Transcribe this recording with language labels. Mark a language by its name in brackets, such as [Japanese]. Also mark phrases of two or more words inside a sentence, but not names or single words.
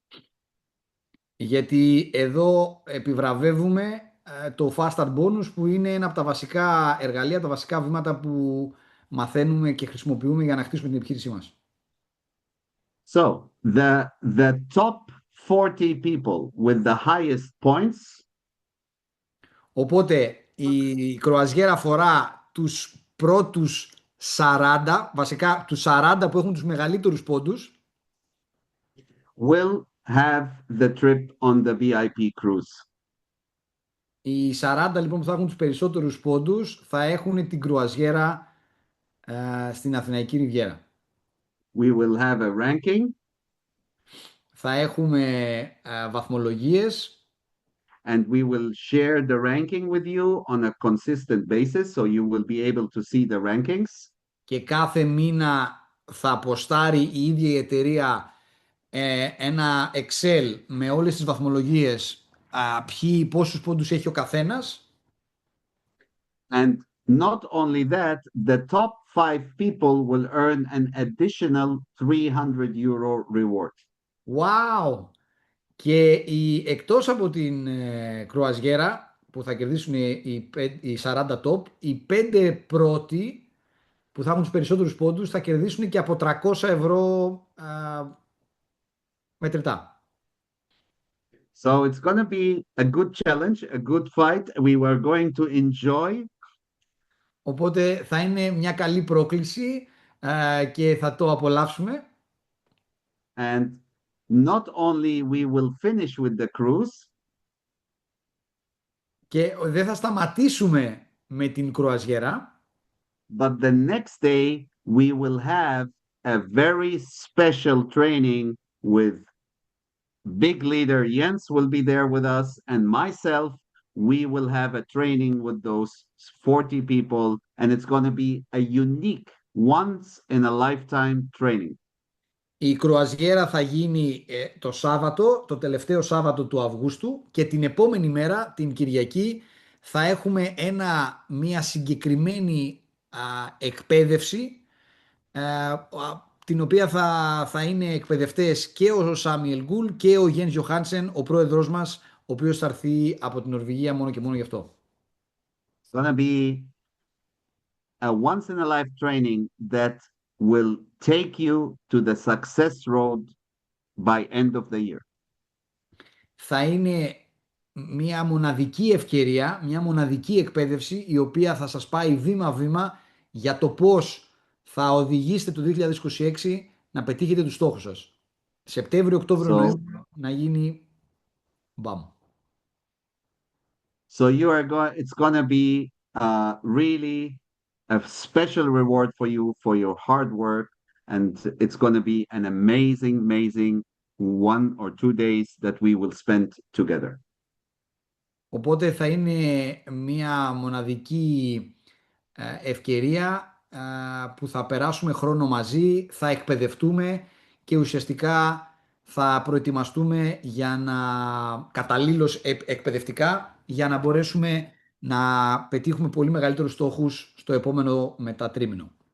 [Greek] Γιατί εδώ επιβραβεύουμε το Fast Start Bonus που είναι ένα από τα βασικά εργαλεία, τα βασικά βήματα που μαθαίνουμε και χρησιμοποιούμε για να χτίσουμε την επιχείρησή μας. [English] So the top 40 people with the highest points. [Greek] Οπότε η κρουαζιέρα αφορά τους πρώτους 40, βασικά τους 40 που έχουν τους μεγαλύτερους πόντους. [English] Will have the trip on the VIP cruise. [Greek] Οι 40 λοιπόν που θα έχουν τους περισσότερους πόντους θα έχουν την κρουαζιέρα στην Αθηναϊκή Ριβιέρα. [English] We will have a ranking. [Greek] Θα έχουμε βαθμολογίες. [English] And we will share the ranking with you on a consistent basis, so you will be able to see the rankings. [Greek] Και κάθε μήνα θα αποστάρει η ίδια η εταιρεία ένα Excel με όλες τις βαθμολογίες, πόσους πόντους έχει ο καθένας. [English] And not only that, the top 5 people will earn an additional 300 euro reward. Wow! [Greek] Και εκτός από την κρουαζιέρα που θα κερδίσουν οι 40 top, οι 5 πρώτοι που θα έχουν τους περισσότερους πόντους θα κερδίσουν και από 300 ευρώ μετρητά. [English] So it's going to be a good challenge, a good fight. We were going to enjoy. [Greek] Οπότε θα είναι μια καλή πρόκληση και θα το απολαύσουμε. [English] And not only we will finish with the cruise, [Greek] Και δεν θα σταματήσουμε με την κρουαζιέρα, [English] but the next day we will have a very special training with big leader Jens will be there with us, and myself. We will have a training with those 40 people, and it's going to be a unique, once in a lifetime training. [Greek] η κρουαζιέρα θα γίνει το Σάββατο, το τελευταίο Σάββατο του Αυγούστου, και την επόμενη μέρα, την Κυριακή, θα έχουμε μια συγκεκριμένη εκπαίδευση, την οποία θα είναι εκπαιδευτές και ο Σάμιελ Γκουλ και ο Γιένς Γιοχάνσεν, ο πρόεδρος μας, ο οποίος θα έρθει από την Νορβηγία μόνο και μόνο γι' αυτό. [English] It's going to be a once in a life training that will take you to the success road by end of the year. [Greek] Θα είναι μια μοναδική ευκαιρία, μια μοναδική εκπαίδευση, η οποία θα σας πάει βήμα-βήμα για το πώς θα οδηγήσετε το 2026 να πετύχετε τους στόχους σας. Σεπτέμβριο, Οκτώβριο, Νοέμβριο να γίνει μπαμ. [English] So it's going to be really a special reward for you for your hard work, and it's going to be an amazing 1 or 2 days that we will spend together. [Greek] Οπότε θα είναι μια μοναδική ευκαιρία που θα περάσουμε χρόνο μαζί, θα εκπαιδευτούμε και ουσιαστικά θα προετοιμαστούμε για να καταλήλως εκπαιδευτικά για να μπορέσουμε να πετύχουμε πολύ μεγαλύτερους στόχους στο επόμενο μετατρίμηνο.